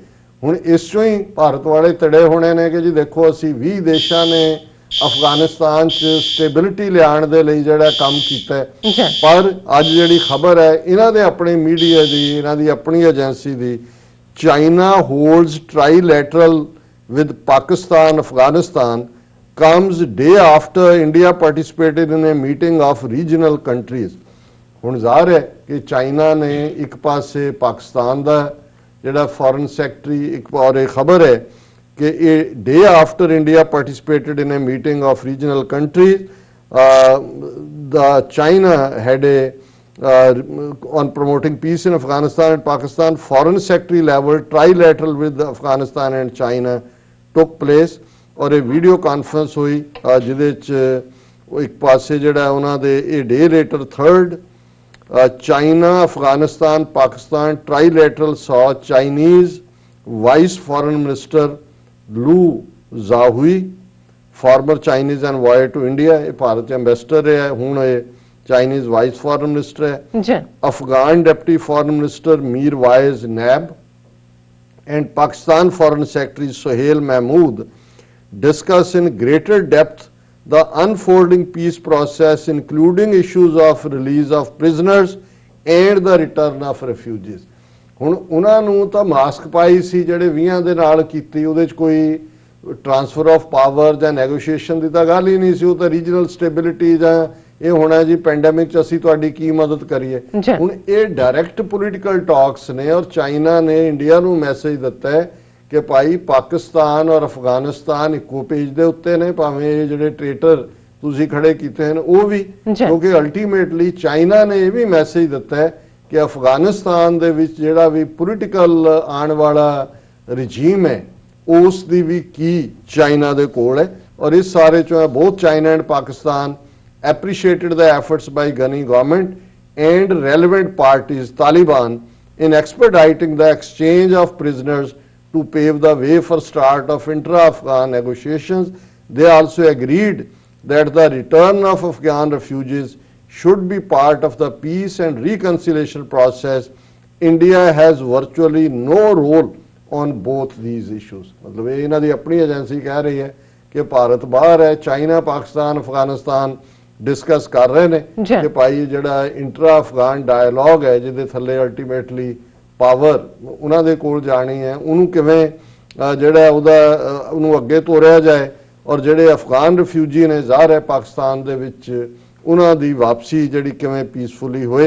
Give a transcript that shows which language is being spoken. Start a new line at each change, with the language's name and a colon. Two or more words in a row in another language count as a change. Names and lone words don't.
Punjabi: ਹੁਣ ਇਸ ਚੋਂ ਹੀ ਭਾਰਤ ਵਾਲੇ ਤੜੇ ਹੋਣੇ ਨੇ ਕਿ ਜੀ ਦੇਖੋ ਅਸੀਂ 20 ਦੇਸ਼ਾਂ ਨੇ ਅਫਗਾਨਿਸਤਾਨ 'ਚ ਸਟੇਬਿਲਿਟੀ ਲਿਆਉਣ ਦੇ ਲਈ ਜਿਹੜਾ ਕੰਮ ਕੀਤਾ, ਪਰ ਅੱਜ ਜਿਹੜੀ ਖਬਰ ਹੈ ਇਹਨਾਂ ਦੇ ਆਪਣੇ ਮੀਡੀਆ ਦੀ, ਇਹਨਾਂ ਦੀ ਆਪਣੀ ਏਜੰਸੀ ਦੀ,
English: China holds trilateral with Pakistan Afghanistan comes day after India participated in a meeting of regional countries।
Punjabi: ਹੁਣ ਜ਼ਾਹਰ ਹੈ ਕਿ ਚਾਈਨਾ ਨੇ ਇੱਕ ਪਾਸੇ ਪਾਕਿਸਤਾਨ ਦਾ ਜਿਹੜਾ
English: foreign secretary,
Punjabi: ਇੱਕ ਔਰ ਇਹ ਖਬਰ ਹੈ ਕਿ ਇਹ
English: day after India participated in a meeting of regional countries, the China had on promoting peace in Afghanistan and Pakistan, foreign secretary level trilateral with Afghanistan and China took place,
Punjabi: ਔਰ ਇਹ
English: video conference
Punjabi: ਹੋਈ ਜਿਹਦੇ 'ਚ ਉਹ ਇੱਕ ਪਾਸੇ ਜਿਹੜਾ ਉਹਨਾਂ ਦੇ ਇਹ
English: day later 3rd China Afghanistan Pakistan trilateral so Chinese Vice Foreign Minister Lu Zhaohui, former Chinese envoy to India,
Punjabi: ਇਹ ਭਾਰਤ ਦੇ ਐਂਬੈਸਡਰ ਰਿਹਾ, ਹੁਣ ਇਹ
English: Chinese Vice Foreign Minister ਹੈ, Afghan Deputy Foreign Minister Mirwais Nab and Pakistan Foreign Secretary Sohail Mahmood discuss in greater depth the unfolding peace process, including issues of release of prisoners and the return of refugees।
Punjabi: ਹੁਣ ਉਹਨਾਂ ਨੂੰ ਤਾਂ ਮਾਸਕ ਪਾਈ ਸੀ ਜਿਹੜੇ 20 ਦੇ ਨਾਲ ਕੀਤੀ, ਉਹਦੇ 'ਚ ਕੋਈ
English: transfer of power
Punjabi: ਜਾਂ ਨੈਗੋਸ਼ੀਏਸ਼ਨ ਦੀ ਤਾਂ ਗੱਲ ਹੀ ਨਹੀਂ ਸੀ, ਉਹ ਤਾਂ
English: regional stability
Punjabi: ਜਾਂ ਇਹ ਹੋਣਾ ਜੀ ਪੈਂਡੈਮਿਕ 'ਚ ਅਸੀਂ ਤੁਹਾਡੀ ਕੀ ਮਦਦ ਕਰੀਏ। ਹੁਣ ਇਹ
English: direct political talks
Punjabi: ਨੇ, ਔਰ ਚਾਈਨਾ ਨੇ ਇੰਡੀਆ ਨੂੰ ਮੈਸੇਜ ਦਿੱਤਾ ਹੈ ਕਿ ਭਾਈ ਪਾਕਿਸਤਾਨ ਔਰ ਅਫਗਾਨਿਸਤਾਨ ਇੱਕੋ ਪੇਜ ਦੇ ਉੱਤੇ ਨੇ, ਭਾਵੇਂ ਇਹ ਜਿਹੜੇ ਟ੍ਰੇਟਰ ਤੁਸੀਂ ਖੜੇ ਕੀਤੇ ਹਨ ਉਹ ਵੀ, ਕਿਉਂਕਿ ਅਲਟੀਮੇਟਲੀ ਚਾਈਨਾ ਨੇ ਇਹ ਵੀ ਮੈਸੇਜ ਦਿੱਤਾ ਹੈ ਕਿ ਅਫਗਾਨਿਸਤਾਨ ਦੇ ਵਿੱਚ ਜਿਹੜਾ ਵੀ ਪੋਲੀਟੀਕਲ ਆਉਣ ਵਾਲਾ ਰਜੀਮ ਹੈ ਉਸ ਦੀ ਵੀ ਕੀ ਚਾਈਨਾ ਦੇ ਕੋਲ ਹੈ। ਔਰ ਇਸ ਸਾਰੇ ਚੋਂ
English: both China and Pakistan appreciated the efforts by Ghani government and relevant parties, Taliban, in expediting the exchange of prisoners to pave the way for start of intra-Afghan negotiations. They also agreed that the return of Afghan refugees should be part of the peace and reconciliation process. India has virtually no role on both these issues.
Punjabi: ਮਤਲਬ ਇਹ ਇਹਨਾਂ ਦੀ ਆਪਣੀ ਏਜੰਸੀ ਕਹਿ ਰਹੀ ਹੈ ਕਿ ਭਾਰਤ ਬਾਹਰ ਹੈ, ਚਾਈਨਾ, ਪਾਕਿਸਤਾਨ, ਅਫਗਾਨਿਸਤਾਨ ਡਿਸਕਸ ਕਰ ਰਹੇ ਨੇ ਕਿ ਭਾਈ ਜਿਹੜਾ
English: intra Afghan dialogue
Punjabi: ਹੈ ਜਿਹਦੇ ਥੱਲੇ ਅਲਟੀਮੇਟਲੀ ਪਾਵਰ ਉਹਨਾਂ ਦੇ ਕੋਲ ਜਾਣੀ ਹੈ, ਉਹਨੂੰ ਕਿਵੇਂ ਜਿਹੜਾ ਉਹਨੂੰ ਅੱਗੇ ਤੋਰਿਆ ਜਾਏ, ਔਰ ਜਿਹੜੇ ਅਫਗਾਨ ਰਿਫਿਊਜੀ ਨੇ ਜ਼ਾਹਰ ਹੈ ਪਾਕਿਸਤਾਨ ਦੇ ਵਿੱਚ ਉਹਨਾਂ ਦੀ ਵਾਪਸੀ ਜਿਹੜੀ ਕਿਵੇਂ ਪੀਸਫੁਲੀ ਹੋਏ।